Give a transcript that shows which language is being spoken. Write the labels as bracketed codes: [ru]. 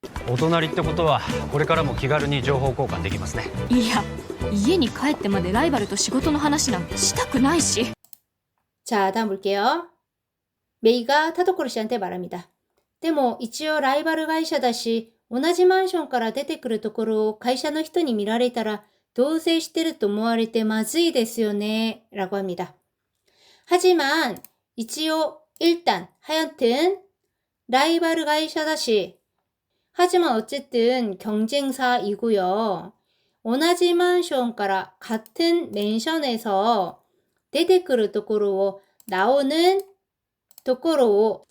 [ja] お隣ってことはこれからも気軽に情報交換できますね。いや、家に帰ってまでライバルと仕事の話なんかしたくないし。 [ko] 자, 다음 볼게요. 메이가 타도코로 씨한테 말합니다. [ja] でも一応ライバル会社だし、同じマンションから出てくるところを会社の人に見られたら同棲してると思われてまずいですよね. [ko] 라고 합니다. 하지만 이치오 일단 하여튼 라이바르 가이샤다시. 하지만 어쨌든 경쟁사이고요. 오나지 만션가라 같은 맨션에서 데데크르 도코로 나오는 도코로.